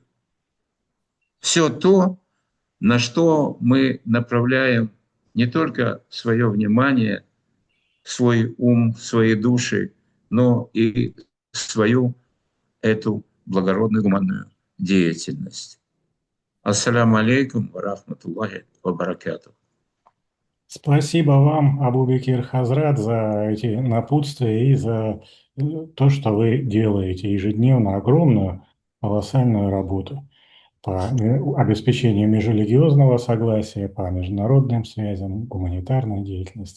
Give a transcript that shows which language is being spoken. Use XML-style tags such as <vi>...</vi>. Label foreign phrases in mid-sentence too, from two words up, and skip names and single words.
<ru>Все то, на что мы направляем не только свое внимание, свой ум, свои души, но и свою эту благородную гуманную деятельность.</ru> <ar>السلام عليكم ورحمة الله وبركاته.</ar> <ru>Спасибо вам, Абу-Бекир Хазрат, за эти напутствия и за то, что вы делаете ежедневно огромную, колоссальную работу по обеспечению межрелигиозного согласия, по международным связям, гуманитарной деятельности.</ru>